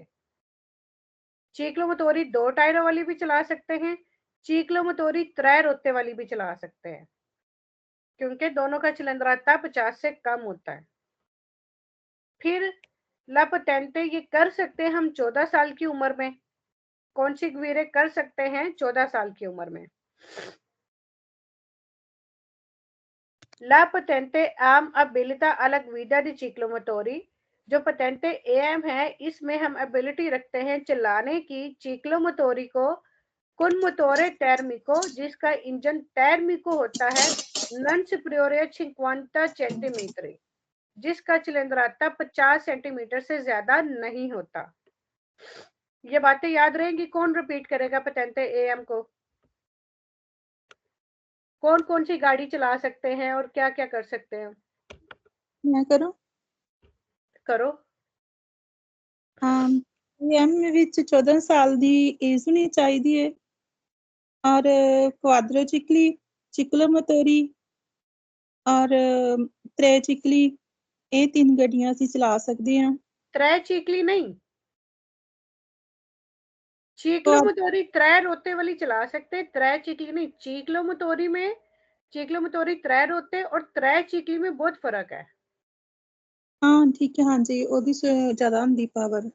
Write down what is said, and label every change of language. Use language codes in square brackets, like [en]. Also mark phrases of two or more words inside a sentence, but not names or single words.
[it] ciclo motori [hi] 2 टायरों वाली भी चला सकते हैं, [it] ciclo motori [hi] 3 रोते वाली भी चला सकते हैं, क्योंकि दोनों का चिलंदराता 50 से कम होता है। फिर लापटेंटे ये कर सकते हैं हम 14 साल की उम्र में। कौन सी गवीरे कर सकते हैं 14 साल की उम्र में? [it] La patente am abilita alla guida di ciclomotori, [hi] जो पटेंटे एएम है इसमें हम एबिलिटी रखते हैं चलाने की चीक्लोमोटोरी को [it] con motore termico, [hi] जिसका इंजन टर्मिको होता है [it] non superiore [hi] 50 सेंटीमीटर, जिसका चिलंदराता 50 सेंटीमीटर से ज्यादा नहीं होता। ये बातें याद रहेंगी। कौन रिपीट करेगा पटेंटे एएम को? कौन कौन सी गाड़ी चला सकते हैं और क्या क्या कर सकते हैं? मैं करूं? करो। [pa] एम ਵਿੱਚ 14 ਸਾਲ ਦੀ ਏਜ ਹੋਣੀ ਚਾਹੀਦੀ ਹੈ। ਔਰ ਕੁਆਦਰੋ ਚਿਕਲੀ, [it] ciclo motori [pa] ਔਰ त्रै चिकली, ਇਹ 3 ਗੱਡੀਆਂ ਅਸੀਂ ਚਲਾ ਸਕਦੇ ਹਾਂ। [hi] त्रै चीकली नहीं, [it] ciclo motori [hi] 3 रोते वाली चला सकते, 3 चीकली नहीं। [it] ciclo motori [hi] में, [it] ciclo motori [hi] 3 रोते और 3 चीकली में बहुत फर्क है। हाँ ठीक है, हाँ जी, ਉਹਦੀ ज्यादा ਹੁੰਦੀ पावर।